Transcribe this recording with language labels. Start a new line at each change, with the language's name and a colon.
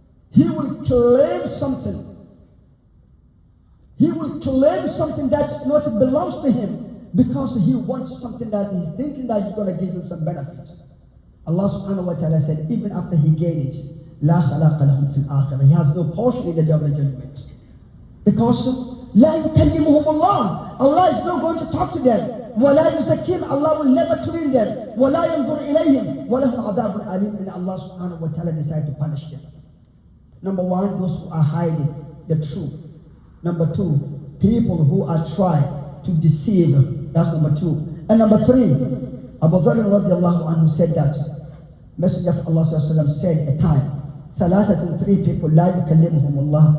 English: He will claim something. He will claim something that not belongs to him because he wants something that he's thinking that is going to give him some benefit. Allah subhanahu wa ta'ala said, even after he gained it,
Arabic: لا خلاق لهم في الآخرة.
English: He has no portion in the day of the judgment. Because
Arabic: لا يكلمهم الله.
English: Allah is not going to talk to them.
Arabic: ولا يزكيهم.
English: Allah will never clean them.
Arabic: ولا ينظر إليهم ولهم عذاب أليم.
English: And Allah subhanahu wa ta'ala decided to punish them. Number one, those who are hiding the truth. Number two, people who are trying to deceive. That's number two. And number three, Abu Dharr radiallahu anhu said that Messenger of Allah sallallahu said a time, three people,
Arabic: لا يكلمهم الله.